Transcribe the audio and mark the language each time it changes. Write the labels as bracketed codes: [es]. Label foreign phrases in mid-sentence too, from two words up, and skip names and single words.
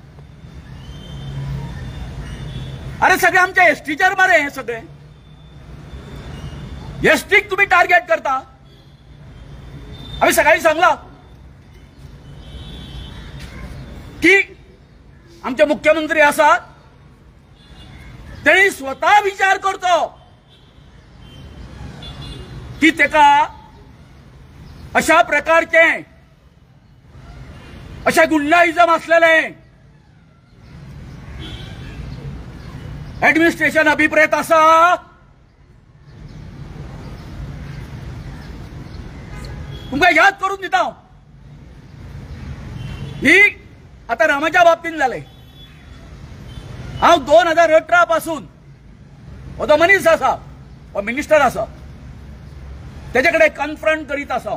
[kok] अरे सगळे आमच्या एसटीचेर मरे हे सगळे एसटीक तुम्ही टार्गेट करता. आम्ही सकाळी सांगला की आमचे मुख्यमंत्री आसात त्यांनी स्वतः विचार करतो की तेका अशा प्रकारचे अशा गुंडाइजम असलेले ऍडमिनिस्ट्रेशन अभिप्रेत आसा. तुमकां याद करून दिता ही आता रामाच्या बाबतीन जाले. हांव 2018 पासून हो जो मनीस आसा हो मिनिस्टर आसा तेजे कडेन कन्फ्रंट करीत आसा.